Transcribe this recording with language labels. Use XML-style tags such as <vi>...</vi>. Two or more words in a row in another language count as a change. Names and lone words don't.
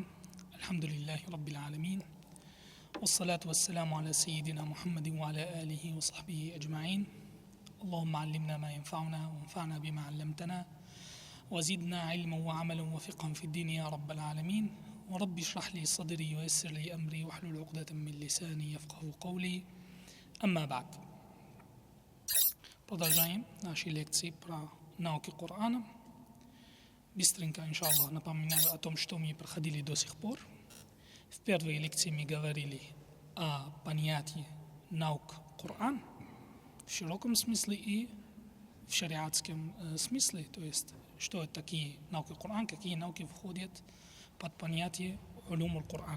<ar>الحمد لله رب العالمين، والصلاة والسلام على سيدنا محمد وعلى آله وصحبه أجمعين. اللهم علمنا ما ينفعنا وانفعنا بما علمتنا وزدنا علما وعملا وفقها في الدين يا رب العالمين. ورب اشرح لي صدري ويسر لي أمري واحلل عقدة من لساني يفقه قولي. أما بعد.</ar> <ru>Продолжаем наши лекции про науки Корана. Быстренько, иншаллах, напоминаю о том, что мы проходили до сих пор. В первой лекции мы говорили о понятии наук Коран в широком смысле и в шариатском смысле, то есть, что это такие науки Коран, какие науки входят под понятие</ru> <ar>علوم قرآن.</ar>